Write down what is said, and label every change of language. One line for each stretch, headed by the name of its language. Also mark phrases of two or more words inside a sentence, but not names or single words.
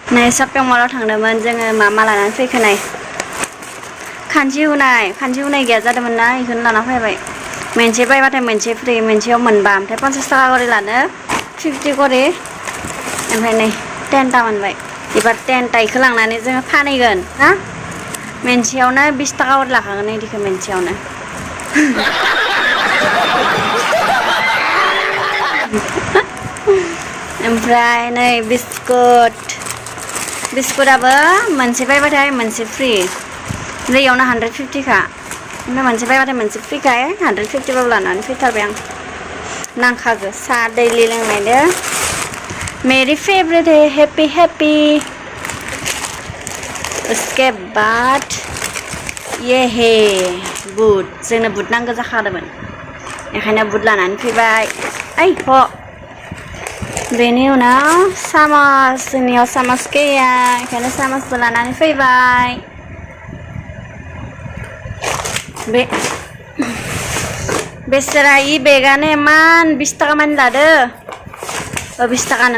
Bodo: ในशपिं मलाव थांदोंमोन जोङो मा लानानै फैखो नाय खानसि हुनाय गैया जादोंमोन ना इखौनो लाना फैबाय मोनसे बायबाथाय मोनसे फ्रि मोनसेयाव मोनबा ओमफ्राय 50 थाखा करि लानो 50 करि ओमफ्राय नै 10 ता मोनबाय एबार 10 ता इखौ लांनानै जोङो फानहैगोन हा मोनसेयावनो 20 थाखा करि लाखागोन इदिखौ मोनसेयावनो ओमफ्राय नै बिस्कुटाबो मोनसे बायबाथाय मोनसे फ्रि इयावनो 150 खा ओमफ्राय मोनसे बायबाथाय मोनसे फ्रिखाय 150 बाबो लानानै फैथारबाय आं नांखागो साहा दैलि लोंनायदो
Hindi: मेरी फेवरेट है
Bodo: हैप्पी
Hindi: उसके बाद ये है
Bodo: बुट जोंनो बुट नांगौ जाखादोंमोन बेखायनो बुट लानानै फैबाय ओइ ह बेनि उनाव सामस जोंनियाव सामस गैया बेखायनो सामसबो लानानै फैबाय बेसेरा इ बेगानो इमान 20 थाखा मानि लादो 20 थाखानो